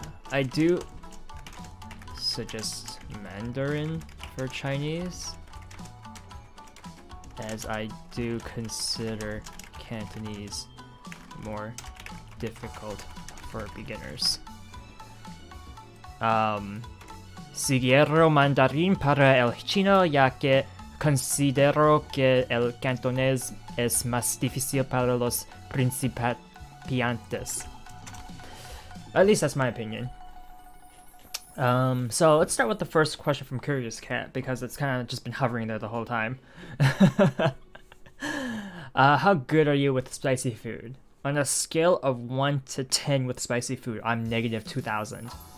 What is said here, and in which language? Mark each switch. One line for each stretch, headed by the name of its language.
English: I do suggest Mandarin for Chinese, as I do consider Cantonese more difficult for beginners.
Spanish: Siguiero mandarín para el chino, ya que considero que el cantonés es más difícil para los principiantes.
English: At least that's my opinion. So let's start with the first question from Curious Cat, because it's kind of just been hovering there the whole time. How good are you with spicy food? On a scale of 1 to 10 with spicy food, I'm negative 2,000.